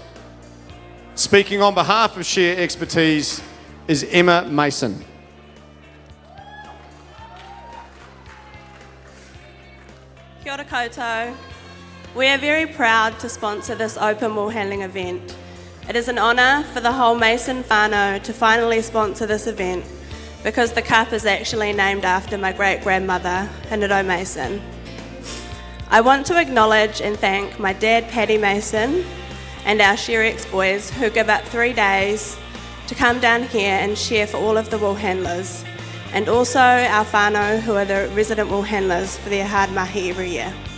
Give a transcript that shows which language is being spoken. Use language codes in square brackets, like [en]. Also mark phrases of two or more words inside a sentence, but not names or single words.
[en] Speaking on behalf of Shear Expertise is Emma Mason. [mi] Kia ora koutou. [en] We are very proud to sponsor this open wool handling event. It is an honour for the whole Mason whānau to finally sponsor this event because the cup is actually named after my great-grandmother, Hinaro Mason. I want to acknowledge and thank my dad, Paddy Mason, and our ShearX boys who give up 3 days to come down here and shear for all of the wool handlers, and also our whānau, who are the resident wool handlers, for their hard mahi every year.